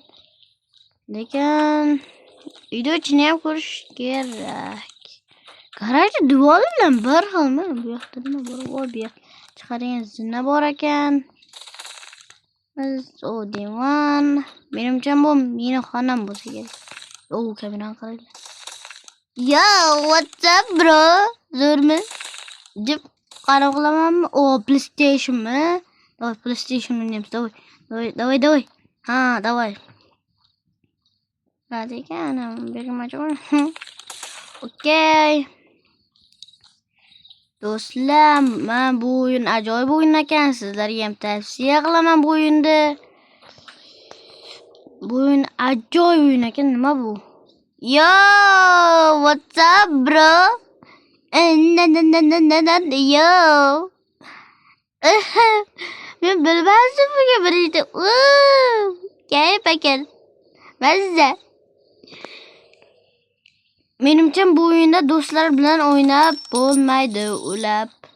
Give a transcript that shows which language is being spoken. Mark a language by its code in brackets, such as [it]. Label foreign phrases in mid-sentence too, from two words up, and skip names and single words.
[uz] Lekin uyda ichini ham ko'rish kerak. Garajda devor bilan bir xilmi? Bu yoqda nima bor? Bu yoqda chiqadigan zina bor ekan. Divan. Menimcha bu meni xonam bo'lsa kerak. Kameran qaranglar. [en] Yo, what's up, bro? [uz] Zo'rmi? Deb qarab qilamanmi? PlayStationmi? Давай, PlayStation o'ynaymiz. [ru] Давай. Давай. Radikal, bermajon. [uz] Okey. Do'stlar, men bu o'yin ajoyib o'yin ekan. Sizlarga ham tavsiya qilaman bu o'yinni. Bu o'yin ajoyib o'yin ekan. Nima bu? [en] Yo, what's up, bro? Yo. [uz] Men bilmasdim bunga birinchi. Kayf ekan. Mazza. Menimcha bu o'yinda do'stlar bilan o'ynab bo'lmaydi, ulab.